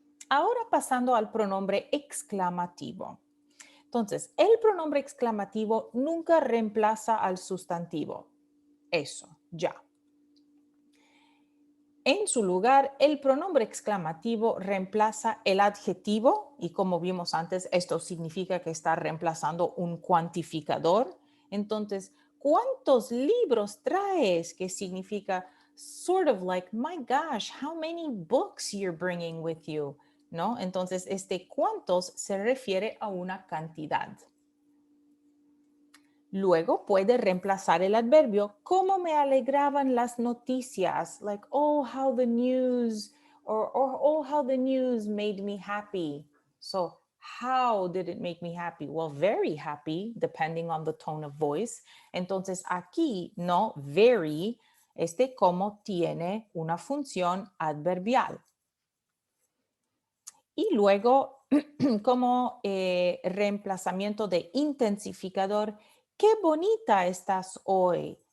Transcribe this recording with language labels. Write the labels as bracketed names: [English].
[Spanish] Ahora pasando al pronombre exclamativo. Entonces, el pronombre exclamativo nunca reemplaza al sustantivo. Eso, ya. En su lugar, el pronombre exclamativo reemplaza el adjetivo y como vimos antes, esto significa que está reemplazando un cuantificador. Entonces, ¿cuántos libros traes? Que significa [English] sort of like, my gosh, how many books you're bringing with you. [Spanish] ¿no? Entonces, cuántos se refiere a una cantidad. Luego puede reemplazar el adverbio, cómo me alegraban las noticias, [English] like, oh, how the news, or oh, how the news made me happy. So, how did it make me happy? Well, very happy, depending on the tone of voice. [Spanish] Entonces, aquí, no, very, cómo tiene una función adverbial. Y luego, como reemplazamiento de intensificador, qué bonita estás hoy.